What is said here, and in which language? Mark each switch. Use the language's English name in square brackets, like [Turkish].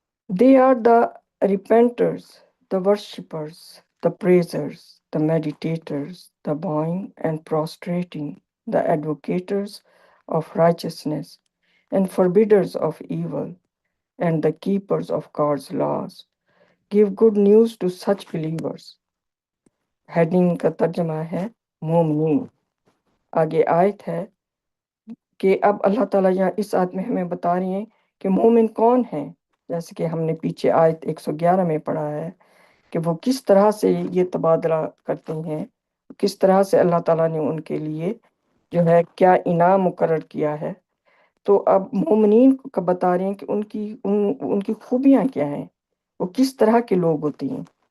[English] They are the repenters, the worshippers, the praisers, the meditators, the bowing and prostrating, the advocators of righteousness, and forbidders of evil, and the keepers of God's laws. Give good news to such believers. [Urdu] Heading کا ترجمہ ہے مومنین۔ آگے آیت ہے کہ اب اللہ تعالیٰ یہاں اس آیت میں ہمیں بتا رہی ہیں کہ مومن کون ہیں۔ جیسے کہ ہم نے پیچھے آیت 111 میں پڑھا ہے کہ وہ کس طرح سے یہ تبادلہ کرتے ہیں، کس طرح سے اللہ تعالیٰ نے ان کے لیے جو ہے کیا انعام مقرر کیا ہے۔ تو اب مومنین کو بتا رہے ہیں کہ ان کی خوبیاں کیا ہیں، وہ کس طرح کے لوگ ہوتے ہیں۔